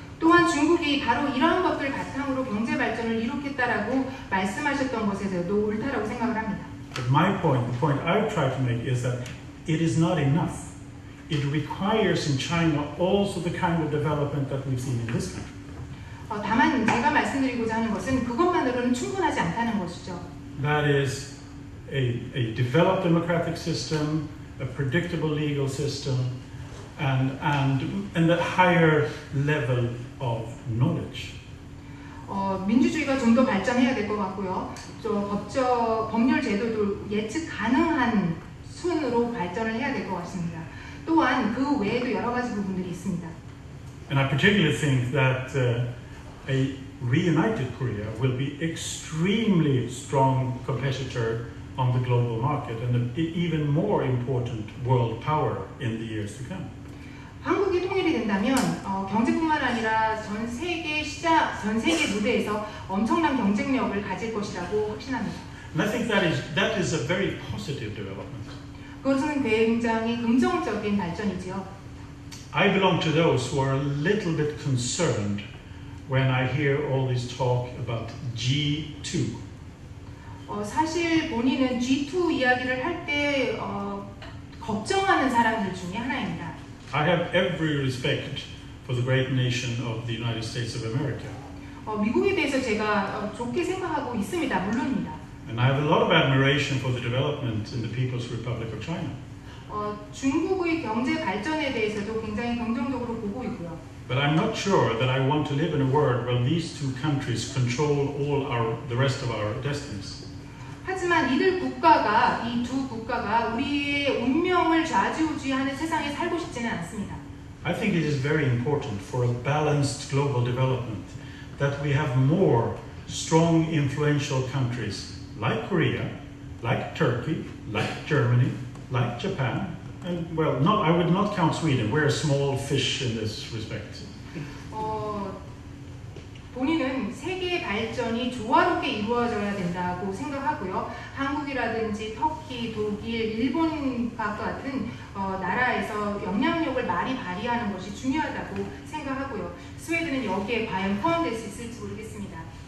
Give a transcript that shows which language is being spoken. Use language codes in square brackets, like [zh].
[ko] 또한 중국이 바로 이러한 것들 바탕으로 경제 발전을 이룩했다라고 말씀하셨던 것에서도 옳다라고 생각을 합니다. [en] But my point, the point I try to make is that it is not enough. It requires in China also the kind of development that we've seen in this country. [ko] 다만 제가 말씀드리고자 하는 것은 그것만으로는 충분하지 않다는 것이죠. [en] That is a developed democratic system, a predictable legal system, and a higher level of knowledge. [ko] 민주주의가 좀 더 발전해야 될 것 같고요. 법률 제도도 예측 가능한 순으로 발전을 해야 될 것 같습니다. 또한 그 외에도 여러 가지 부분들이 있습니다. [en] And I particularly think that a reunited Korea will be extremely strong competitor on the global market and an even more important world power in the years to come. [ko] 한국이 통일이 된다면 경제뿐만 아니라 전 세계 무대에서 엄청난 경쟁력을 가질 것이라고 확신합니다. [en] And I think that is a very positive development. [ko] 그것은 굉장히 긍정적인 발전이지요. [en] I belong to those who are a little bit concerned when I hear all this talk about G2. [ko] 사실 본인은 G2 이야기를 할 때 걱정하는 사람들 중에 하나입니다. [en] I have every respect for the great nation of the United States of America. [ko] 미국에 대해서 제가 좋게 생각하고 있습니다. 물론입니다. [en] And I have a lot of admiration for the development in the People's Republic of China. [ko] 중국의 경제 발전에 대해서도 굉장히 긍정적으로 보고 있고요. [en] But I'm not sure that I want to live in a world where these two countries control the rest of our destinies. [ko] 하지만 이 두 국가가 우리의 운명을 좌지우지하는 세상에 살고 싶지는 않습니다. [en] I think it is very important for a balanced global development that we have more strong, influential countries like Korea, like Turkey, like Germany, like Japan, and I would not count Sweden. We're a small fish in this respect. [ko] 본인은 세계의 발전이 조화롭게 이루어져야 된다고 생각하고요. 한국이라든지 터키, 독일, 일본과 같은 나라에서 영향력을 많이 발휘하는 것이 중요하다고 생각하고요. 스웨덴은 여기에 과연 포함될 수 있을지 모르겠습니다.